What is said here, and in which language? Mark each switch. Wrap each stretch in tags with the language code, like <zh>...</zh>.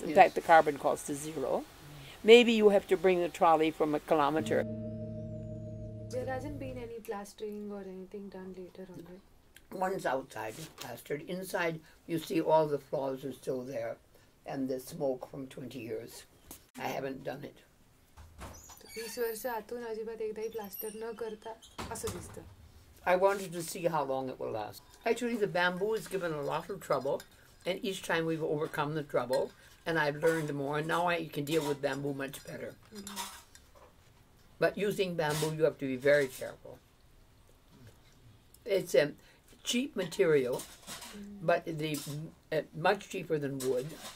<en>In fact, the carbon cost is 0. Maybe you have to bring the trolley from a kilometer. There hasn't been any plastering or anything done later on it? One's outside is plastered. Inside, you see all the flaws are still there, and the smoke from 20 years. I haven't done it.</en> <mr>20 वर्ष आतून अजिबात एकदाही plaster न करता असं दिसतं.</mr> <en>I wanted to see how long it will last. Actually, the bamboo has given a lot of trouble, and each time we've overcome the trouble, and I've learned more, and now I can deal with bamboo much better. But using bamboo, you have to be very careful. It's a cheap material, but much cheaper than wood.</en>